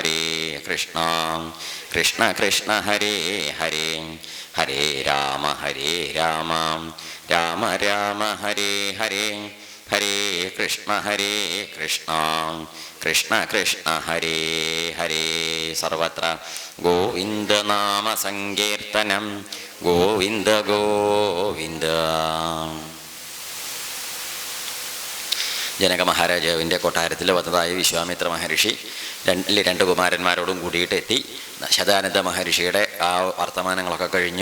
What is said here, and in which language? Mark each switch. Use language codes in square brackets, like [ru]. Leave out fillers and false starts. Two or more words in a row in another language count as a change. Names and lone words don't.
[sa] കൃഷ്ണ ഹരേ ഹരേ ഹരേ രാമ രാമ രാമ ഹരേ ഹരേ ഹരേ കൃഷ്ണ കൃഷ്ണ ഹരേ ഹരേ. സർവത്ര ഗോവിന്ദനാമ സങ്കീർത്തനം. ഗോവിന്ദ ഗോവിന്ദ. [ml] ജനക മഹാരാജാവിൻ്റെ കൊട്ടാരത്തിൽ വന്നതായ വിശ്വാമിത്ര മഹർഷി രണ്ട് കുമാരന്മാരോടും കൂടിയിട്ട് എത്തി. ശതാനന്ദ മഹർഷിയുടെ ആ വർത്തമാനങ്ങളൊക്കെ കഴിഞ്ഞു.